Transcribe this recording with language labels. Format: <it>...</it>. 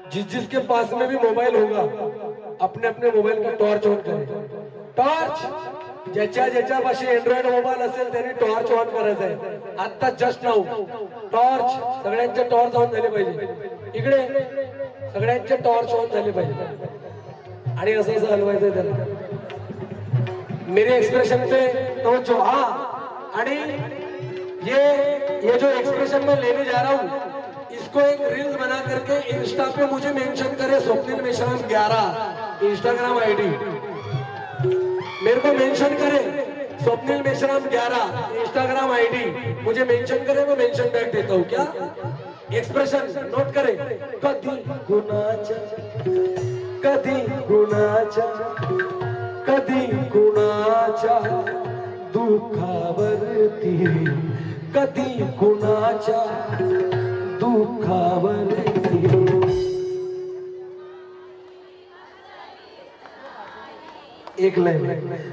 <hi>जिसके पास में भी मोबाइल होगा अपने अपने मोबाइल का टॉर्च ऑन करें.</hi> <mr>टॉर्च ज्याच्या ज्याच्यापाशी अँड्रॉइड मोबाईल असेल त्यांनी टॉर्च ऑन करायचा आहे. आता</mr> <en>just now</en> <mr>टॉर्च सगळ्यांचे टॉर्च ऑन झाले पाहिजे. इकडे सगळ्यांचे टॉर्च ऑन झाले पाहिजे आणि असं असं हलवायचंय त्याला.</mr> <hi>मेरे एक्सप्रेशन पे तवज्जो. हाँ</hi> <mr>आणि</mr> <hi>ये जो एक्सप्रेशन मैं लेने जा रहा हूँ इसको एक रील्स बना करके इंस्टा पे मुझे मेंशन करे स्वप्निल मेश्राम 11 इंस्टाग्राम आईडी. मेरे को मेंशन करे स्वप्निल मेश्राम 11 इंस्टाग्राम आईडी मुझे मेंशन करे मैं मेंशन बैक देता हूँ. क्या एक्सप्रेशन नोट करे.</hi> <mr>कधी गुणाच्या, कधी गुणाच्या, कधी गुणाच्या दुःखावरती, कधी गुणाच्या दुःखावरती एक लाईन.</mr>